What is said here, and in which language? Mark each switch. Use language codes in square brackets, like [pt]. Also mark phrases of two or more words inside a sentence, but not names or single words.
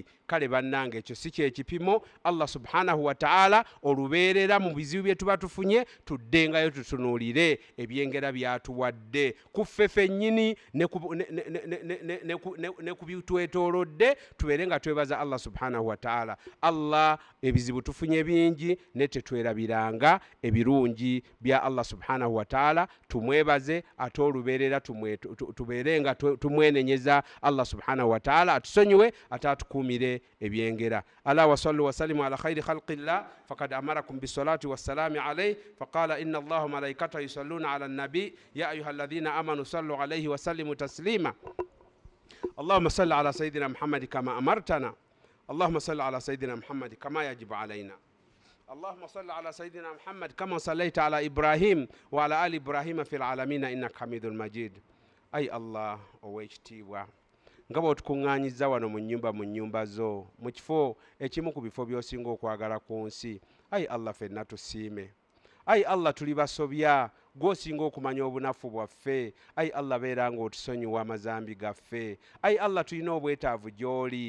[lg] Kale bannange, ekyo si kyekipimo. [ar] الله سبحانه وتعالى [lg] olubeerera mu bizibu bye tuba tufunye, tuddengayo tutunuulire ebyengera byatuwadde ku ffe ffennyini ne ku bitwetoolodde, tubeere nga twebaza [ar] الله سبحانه وتعالى. [lg] Allah ebizibu tufunye bingi ne tetwerabiranga ebirungi bya [ar] الله سبحانه وتعالى [lg] tumwebaze ate olubeerera tubeere nga tumwenenyeza [ar] الله سبحانه وتعالى [lg] atusonyiwe ate atukuumire ebyengera. [ar] ألا وصلوا وسلموا على خير خلق الله فقد أمركم بالصلاة والسلام عليه فقال إن الله وملائكته يصلون على النبي يا أيها الذين آمنوا صلوا عليه وسلموا تسليما. اللهم صل على سيدنا محمد كما أمرتنا. اللهم صل على سيدنا محمد كما يجب علينا. اللهم صل على سيدنا محمد كما صليت على إبراهيم وعلى آل إبراهيم في العالمين إنك حميد مجيد. [lg] أي الله owekitiibwa nga bw'otukuŋŋaanyizza wano mu nnyumba zo mu kifo ekimu ku bifo by'osinga okwagala ku nsi. Ayi Allah ffenna tusiime. Ayi Allah tuli basobya gw'osinga okumanya obunafu bwaffe. Ayi Allah beera ng'otusonyiwa amazambi gaffe. Ayi Allah tulina obwetaavu gy'oli.